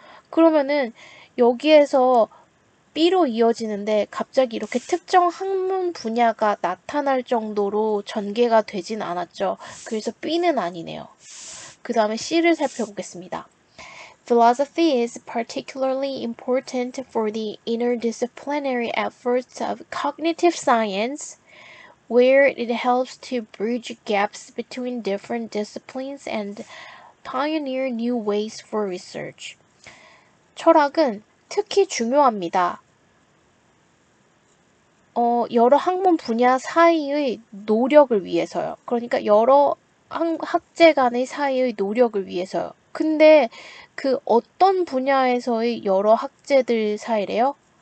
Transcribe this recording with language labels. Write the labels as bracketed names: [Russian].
[Korean] 그러면은 여기에서 B로 이어지는데 갑자기 이렇게 특정 학문 분야가 나타날 정도로 전개가 되진 않았죠. 그래서 B는 아니네요. 그 다음에 C를 살펴보겠습니다. [English] Philosophy is particularly important for the interdisciplinary efforts of cognitive science, where it helps to bridge gaps between different disciplines and pioneer new ways for research. [Korean] 철학은 특히 중요합니다. 여러 학문 분야 사이의 노력을 위해서요. 그러니까 여러 학제 간의 사이의 노력을 위해서요. 근데 그 어떤 분야에서의 여러 학제들 사이래요?